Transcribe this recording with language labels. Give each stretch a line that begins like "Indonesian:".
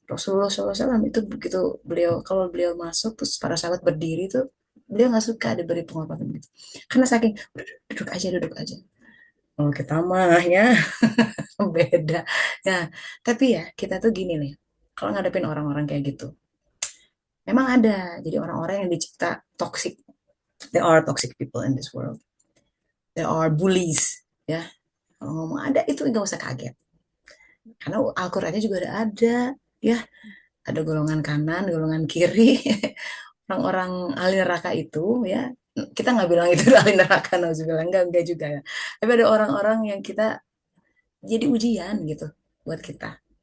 Indonesian: Rasulullah SAW itu begitu kalau beliau masuk terus para sahabat berdiri tuh beliau nggak suka diberi penghormatan gitu. Karena saking duduk aja duduk aja. Kalau kita mah ya beda. Nah, tapi ya kita tuh gini nih. Kalau ngadepin orang-orang kayak gitu, memang ada. Jadi orang-orang yang dicipta toxic.
English: There are toxic people in this world. There are bullies.
Indonesian: Ya, kalau ngomong ada itu nggak usah kaget. Karena Al-Qur'annya juga ada. Ya, ada golongan kanan, golongan kiri. Orang-orang ahli neraka itu ya. Kita nggak bilang itu ahli neraka, nauzubillah. Enggak juga ya. Tapi ada orang-orang yang kita jadi ujian gitu buat kita.